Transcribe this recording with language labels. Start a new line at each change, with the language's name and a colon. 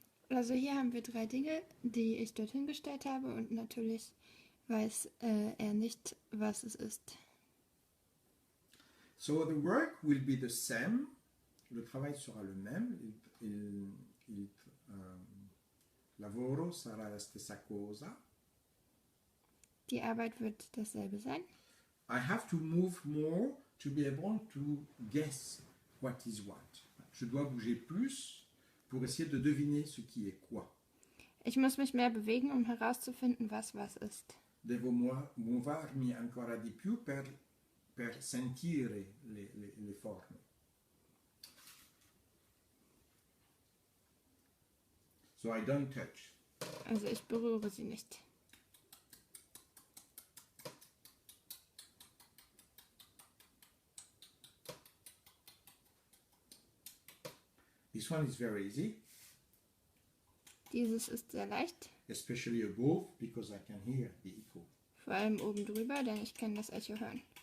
German: Also hier haben wir 3 Dinge, die ich dorthin gestellt habe und natürlich weiß er nicht, was es ist.
English: So the work will be the same.
French: Le travail sera le même.
Italian: Il lavoro sarà la stessa cosa.
German: Die Arbeit wird dasselbe sein.
English: I have to move more to be able to guess what is what.
French: Je dois bouger plus pour essayer de deviner ce qui est quoi.
German: Ich muss mich mehr bewegen, um herauszufinden, was ist.
Italian: Devo muovermi ancora di più per sentire le forme.
English: So I don't touch.
German: Also ich berühre sie nicht.
English: This one is very easy.
German: Dieses ist sehr leicht,
English: Especially above, because I can hear the echo.
German: vor allem oben drüber, denn ich kann das Echo hören.